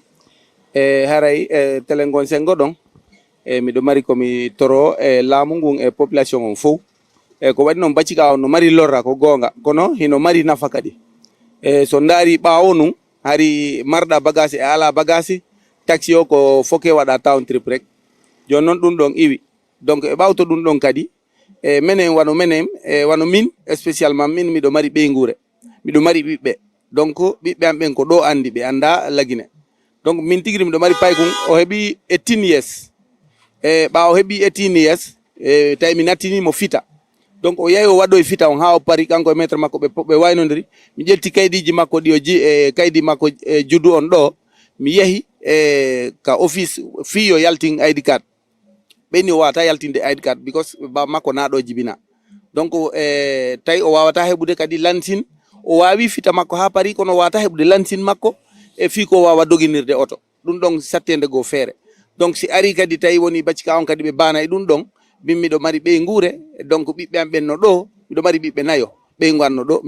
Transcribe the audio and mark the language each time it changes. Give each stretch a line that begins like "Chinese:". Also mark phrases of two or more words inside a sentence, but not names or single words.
Fula: haray télé ngon sengo ɗon miɗo mari komi toro laamu ngun population on fof ko waɗi noon baccika on no mari lorra ko gonga kono hino mari nafa kadi so ndaari ɓaawo nun hari marɗa bagage e ala bagage taxi o ko foke waɗa
English: town trip
Fula: rek joni noon ɗum ɗon iwi donc e ɓawto ɗum ɗon kadi menen wano min spécialement min miɗo mari ɓeygure miɗo mari ɓiɓɓe donc ɓiɓɓe am ɓen ko ɗo andi ɓe anda lagine donc min tigiri miɗo mari paykun o heeɓi 18 years ɓawo heeɓi 18 years tawi mi nattinimo fita donc o yahi o waɗoye fita on ha o pari kanko e maître makko ɓe waynodiri mi ƴetti kaydiji makko ɗi o kaydi makko juddu on ɗo mi yeehi ka office fiyo yaltin
English: ID card
Fula: ɓeni o wawata yaltinde
English: ID card because
Fula: ba makko naɗo jibina donc tawi o wawata heɓude kadi lansin o wawi fita makko ha pari kono o wawata heɓude lansin makko e fi ko wawa doginirde oto ɗum ɗon sattede go feere donc si ari kadi tawi woni baccika on kadi ɓe bana e ɗum ɗon min miɗo mari ɓeygure donc ɓiɓɓe am ɓenno ɗo miɗo mari ɓiɓɓe nayo ɓeygu anno ɗo